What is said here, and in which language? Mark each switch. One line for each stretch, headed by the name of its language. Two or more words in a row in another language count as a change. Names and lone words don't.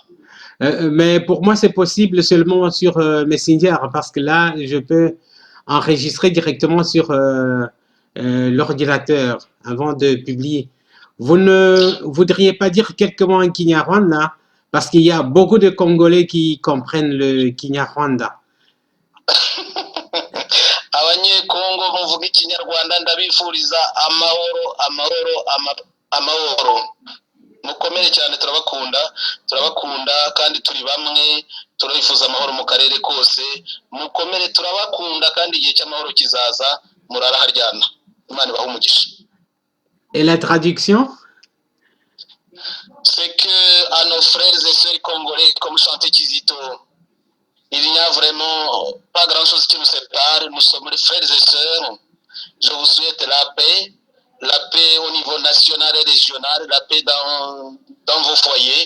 French: Mais pour moi, c'est possible seulement sur Messenger parce que là, je peux enregistrer directement sur l'ordinateur avant de publier. Vous ne voudriez pas dire quelques mots en Kinyarwanda parce qu'il y a beaucoup de Congolais qui comprennent le Kinyarwanda.
Kinyarwanda: Abanyekongo muvuga ikinyarwanda ndabifuriza amahoro mukomere cyane, turabakunda kandi turi bamwe, turabifuza amahoro mu karere kose. Mukomere, turabakunda kandi igihe cy'amahoro kizaza, murara haryana. Imana ibahe umugisha.
French: Et la traduction? C'est que à nos frères et sœurs congolais, comme chantait Kizito, il n'y a vraiment pas grand-chose qui nous sépare. Nous sommes les frères et sœurs. Je vous souhaite la paix au niveau national et régional, la paix dans vos foyers.